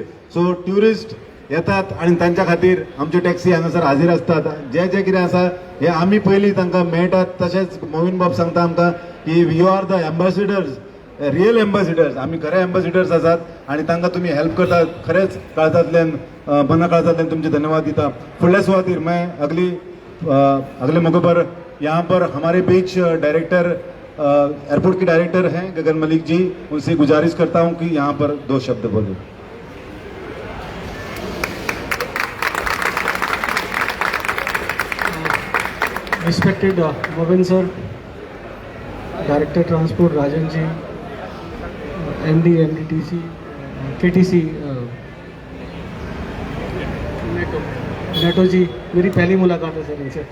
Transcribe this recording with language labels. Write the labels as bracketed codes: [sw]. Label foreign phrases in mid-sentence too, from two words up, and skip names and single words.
[kok] सो ट्युरिस्ट येतात आनी तांच्या खातीर आमच्यो टॅक्सी हांगासर हाजीर आसतात. जे कितें आसा हे आमी पयलीं तांकां मेळटात. तशेंच मोविन बाब सांगता आमकां की [en] you are the ambassadors, real ambassadors. [kok] आमी खरे एम्बेसिडर्स आसात आनी तांकां तुमी हेल्प करतात. खरेंच काळजांतल्यान, मना काळजांतल्यान तुमचे धन्यवाद दिता. फुडल्या सुवातेर [hi] मैं अगले मौके पर यहाँ पर हमारे बीच डायरेक्टर, एयरपोर्ट के डायरेक्टर हैं गगन मलिक जी, उनसे गुजारिश करता हूं कि यहाँ पर 2 शब्द बोलें. [en] Respected Movind sir, Director Transport Rajan ji, [hi] MD MDTC, KTC नेटो जी, मेरी पहली मुलाकात है सर इनसे.